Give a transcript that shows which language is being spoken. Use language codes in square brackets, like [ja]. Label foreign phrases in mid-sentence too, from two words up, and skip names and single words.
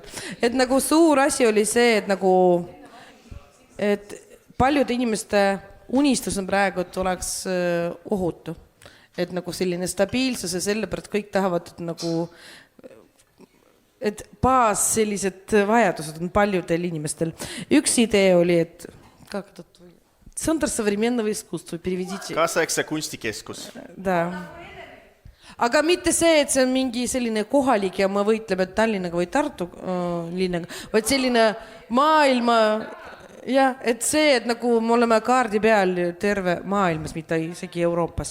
[et] Et nagu suur asi oli see, et paljude inimeste unistus on praegu, et oleks ohutu. Et nagu selline stabiilsus ja sellepärast kõik tahavad, et baas sellised vajadused on paljudel inimestel. Üks idee oli, et [ru] Центр современного искусства, переведите. [et] Kaasaegse kunstikeskus. Da. Aga mitte see, et see on mingi selline kohalik ja ma võitleme Tallinnaga või Tartu linnaga, vaid selline maailma. Ja, et see, et nagu me oleme kaardi peal terve maailmas, mitte isegi Euroopas.